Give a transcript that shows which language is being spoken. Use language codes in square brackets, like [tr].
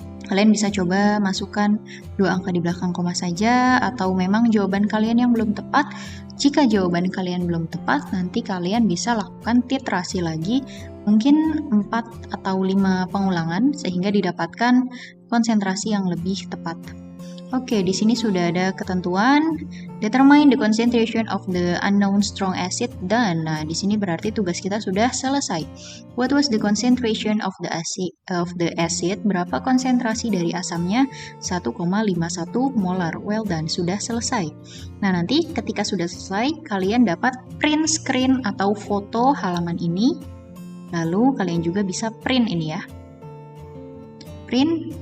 [id] Kalian bisa coba masukkan 2 angka di belakang koma saja, atau memang jawaban kalian yang belum tepat. Jika jawaban kalian belum tepat, nanti kalian bisa lakukan titrasi lagi, mungkin 4 atau 5 pengulangan, sehingga didapatkan konsentrasi yang lebih tepat. Oke, di sini sudah ada ketentuan. [en] Determine the concentration of the unknown strong acid done. [id] Nah, di sini berarti tugas kita sudah selesai. [en] What was the concentration of the acid? [id] Berapa konsentrasi dari asamnya? 1,51 molar. [en] Well done, [id] sudah selesai. Nah, nanti ketika sudah selesai, kalian dapat print screen atau foto halaman ini. Lalu kalian juga bisa print ini ya. Print.